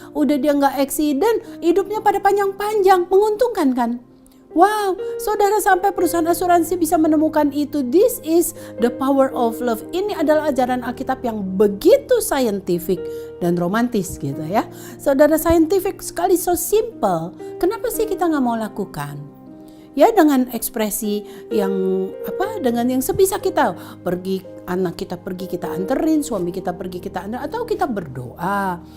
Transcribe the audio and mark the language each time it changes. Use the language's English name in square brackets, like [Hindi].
[Indonesian] Udah dia nggak eksiden, hidupnya pada panjang-panjang, menguntungkan kan? Wow, saudara, sampai perusahaan asuransi bisa menemukan itu. [English] This is the power of love. [Indonesian] Ini adalah ajaran Alkitab yang begitu scientific dan romantis gitu ya. Saudara, scientific sekali, [English] so simple. [Indonesian] Kenapa sih kita nggak mau lakukan? Ya, dengan ekspresi yang dengan yang sebisa kita, pergi anak kita pergi kita anterin, suami kita pergi kita anterin, atau kita berdoa.